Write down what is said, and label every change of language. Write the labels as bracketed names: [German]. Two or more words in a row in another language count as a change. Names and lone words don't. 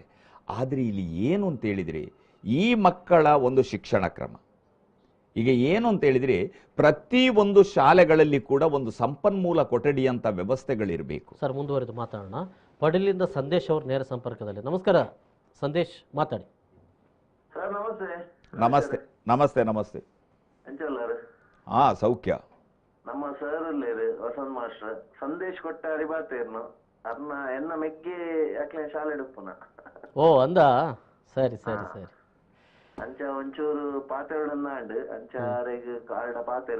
[Kannada] ಆದರೆ ಇಲ್ಲಿ ಏನು ಅಂತ ಹೇಳಿದರೆ ಈ ಮಕ್ಕಳ ಒಂದು ಶಿಕ್ಷಣ ಕ್ರಮ ಈಗ ಏನು ಅಂತ ಹೇಳಿದರೆ ಪ್ರತಿ ಒಂದು ಶಾಲೆಗಳಲ್ಲಿ ಕೂಡ ಒಂದು ಸಂಪನ್ಮೂಲ ಕೊಠಡಿ ಅಂತ ವ್ಯವಸ್ಥೆಗಳಿರಬೇಕು. ಸರ್, ಮುಂದುವರೆದು ಮಾತಾಡೋಣ. ಪಡಲಿಂದ ಸಂದೇಶ್ ಅವರು ನೇರ ಸಂಪರ್ಕದಲ್ಲಿ. ನಮಸ್ಕಾರ ಸಂದೇಶ್, ಮಾತಾಡಿ ಸರ್. ನಮಸ್ತೆ. ನಮಸ್ತೆ ನಮಸ್ತೆ ನಮಸ್ತೆ. ಹಾ, ಸೌಖ್ಯ. [Tulu] ನಮ್ಮ ಸರ್ ವಸಂತ್ ಮಾಸ್ಟರ್ ಸಂದೇಶ್ ಕೊಟ್ಟಾರಿ ಬಾತೇರ್ನು ಅರ್ನ ಎನ್ನ ಮೆಗ್ಗೆ ಯಾಕೆ ಶಾಲೆ ಡುಪ್ಪುನ. ಓ ಅಂದ, ಸರಿ ಸರಿ ಸರಿ. ಅಂಚ ಒಂಚೂರು ಪಾತೆರಡನ್ನ ಅಂಚಾರೆಗ್ ಕಾರ್ಡ ಪಾತೆರ್.